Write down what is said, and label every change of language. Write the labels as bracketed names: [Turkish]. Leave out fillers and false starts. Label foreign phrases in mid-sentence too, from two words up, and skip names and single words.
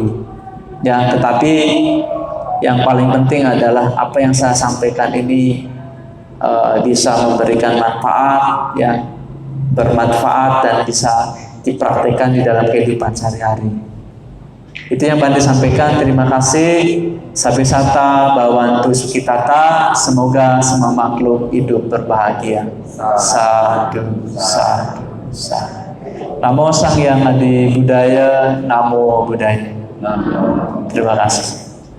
[Indonesian] Ya, tetapi yang paling penting adalah apa yang saya sampaikan ini bisa memberikan manfaat, ya, bermanfaat dan bisa dipraktikkan di dalam kehidupan sehari-hari. Itu yang Bante sampaikan. Terima kasih. [Pali] Sabe sata bawantu sukitata. [Indonesian] Semoga semua makhluk hidup berbahagia. [Pali] Sadu, sadu, sadu. Namo Sang Hyang Adi Budaya. Namo Buddhaya. [Indonesian] Terima kasih.